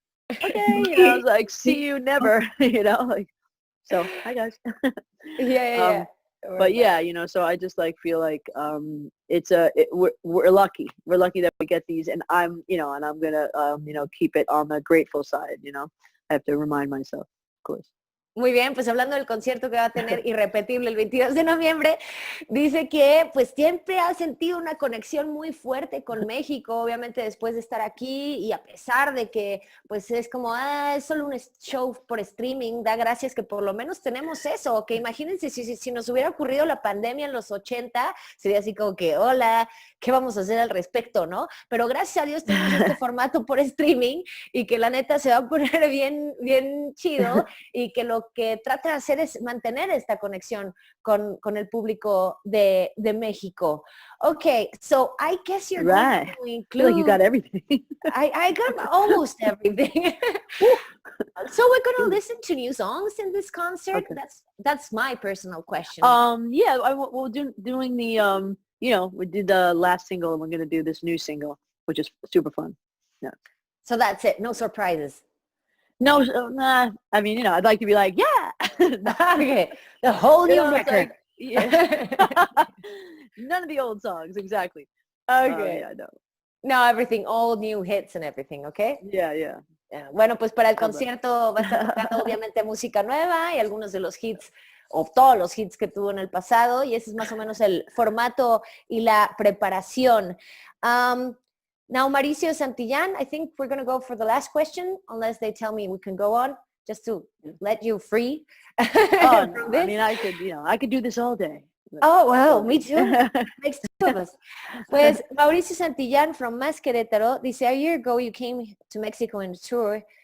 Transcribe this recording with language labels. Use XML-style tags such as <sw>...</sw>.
<en>Okay, you know, I was like, see you never, you know, like, so hi guys. Yeah. But yeah, you know, so I just like feel like we're lucky. We're lucky that we get these, and I'm, you know, and I'm gonna you know, keep it on the grateful side. You know, I have to remind myself, of course.</en> <es>Muy bien, pues hablando del concierto que va a tener irrepetible el 22 de noviembre, dice que pues siempre ha sentido una conexión muy fuerte con México, obviamente después de estar aquí, y a pesar de que pues es como, es solo un show por streaming, da gracias que por lo menos tenemos eso, que imagínense si nos hubiera ocurrido la pandemia en los 80, sería así como que, hola, ¿qué vamos a hacer al respecto, no? Pero gracias a Dios tenemos este formato por streaming y que la neta se va a poner bien, bien chido, y que lo que trata de hacer es mantener esta conexión con el público de México.</es> <en>Okay, so I guess you're going to include... I feel like you got everything. I got almost everything. So we're going to listen to new songs in this concert? Okay. That's my personal question. Yeah, we're doing the, you know, we did the last single, and we're going to do this new single, which is super fun. Yeah. So that's it, no surprises. No, nah. I mean, you know, I'd like to be like, yeah. Okay, the whole new record. Like, yeah. None of the old songs, exactly. Okay. Yeah, no. No, everything, all new hits and everything, okay? Yeah.</en> <es>Bueno, pues para el concierto va a estar tocando obviamente música nueva y algunos de los hits, o todos los hits que tuvo en el pasado, y ese es más o menos el formato y la preparación.</es> <en>Now, Mauricio Santillán, I think we're going to go for the last question, unless they tell me we can go on, just to let you free. Oh, no. I mean, I could do this all day. Oh, well, me too. Makes two of us.</en> <es>Pues</es> <en>Mauricio Santillán from Más Querétaro</en> <es>dice,</es> <en>a year ago you came to Mexico on a tour.</en>